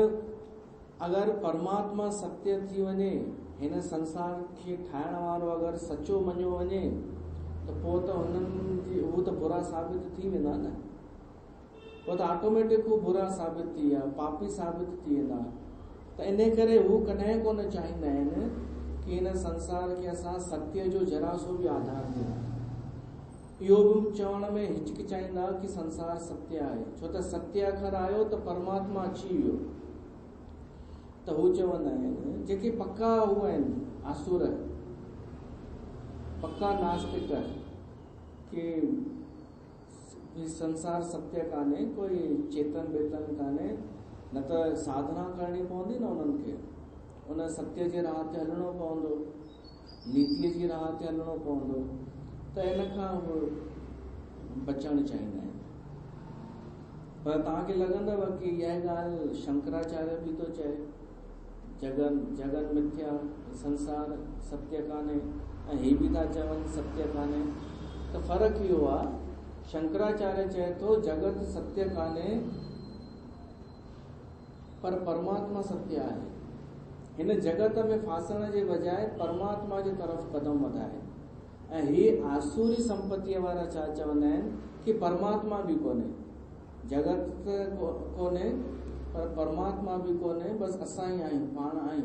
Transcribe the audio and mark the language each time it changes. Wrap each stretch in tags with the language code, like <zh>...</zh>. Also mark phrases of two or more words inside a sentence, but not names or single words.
<sd>अगरि परमात्मा सत्य थी वञे, हिन संसार खे ठाहिण वारो अगरि सचो मञियो वञे त पोइ त हुननि जी हू त बुरा साबित थी वेंदा न। पोइ त ऑटोमेटिक हू बुरा साबित थी विया, पापी साबित थी वेंदा। त इन करे हू कॾहिं कोन चाहींदा आहिनि कि हिन संसार खे असां सत्य जो जरा सो बि आधार ॾियूं। इहो बि चवण में हिचकिचाईंदा कि संसार सत्य आहे। छो त सत्य अखर आयो त परमात्मा अची वियो। त हू चवंदा आहिनि, जेके पक्का हू आहिनि आसुर, पक्का नास्तिक, कि संसार सत्य कान्हे, कोई चेतन वेतन कान्हे, न त साधना करणी पवंदी न उन्हनि खे। उन सत्य जे राह ते हलणो पवंदो, नीतिअ जी राह ते हलणो पवंदो। त इन खां बचणु चाहींदा आहिनि। पर तव्हांखे लॻंदव कि इहा ॻाल्हि शंकराचार्य बि थो चए,</sd> <sa>जगन मिथ्या,</sa> <sd>संसार सत्य कान्हे, ऐं ही बि था चवनि सत्य कान्हे। त फ़र्क़ु इहो आहे, शंकराचार्य चए थो जगत सत्य कान्हे पर परमात्मा सत्य आहे। हिन जगत में फासण जे बजाय परमात्मा जे तरफ़ कदम वधाए। ऐं हे आसुरी संपत्तीअ वारा छा चवंदा आहिनि कि परमात्मा बि कोन्हे, जगत कोन्हे पर परमात्मा बि कोन्हे, बसि असां ई आहियूं, पाण आहियूं।</sd>